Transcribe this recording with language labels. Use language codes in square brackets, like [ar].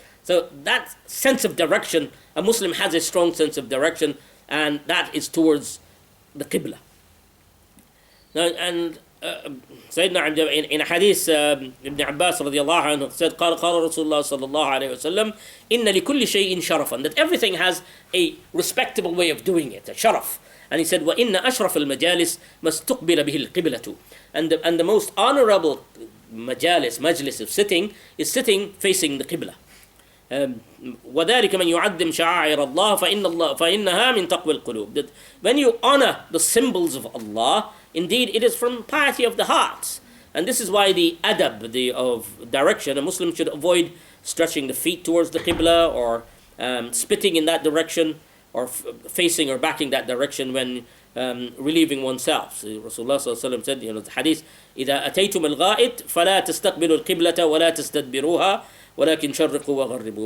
[en] So that sense of direction, a Muslim has a strong sense of direction, and that is towards the Qibla. Now, and Sayyidina in a hadith, Ibn Abbas radiallahu anhu said, [ar] قال رسول الله صلى الله عليه وسلم إن لكل شيء شرفا. [en] That everything has a respectable way of doing it, a sharaf. And he said, [ar] وإن أشرف المجالس ما استقبل به القبلة. [en] And the most honorable majlis of sitting is sitting facing the Qibla. [ar] وذلك من يعظم شعائر الله فإنها من تقوى القلوب. [en] That when you honor the symbols of Allah, indeed it is from piety of the hearts. And this is why the adab of direction, a Muslim should avoid stretching the feet towards the Qibla, or spitting in that direction, or facing or backing that direction when relieving oneself. So Rasulullah ﷺ said, the hadith, [ar] إذا أتيتم الغائط فلا تستقبلوا القبلة ولا تستدبروها ولكن شرقوا وغربوا.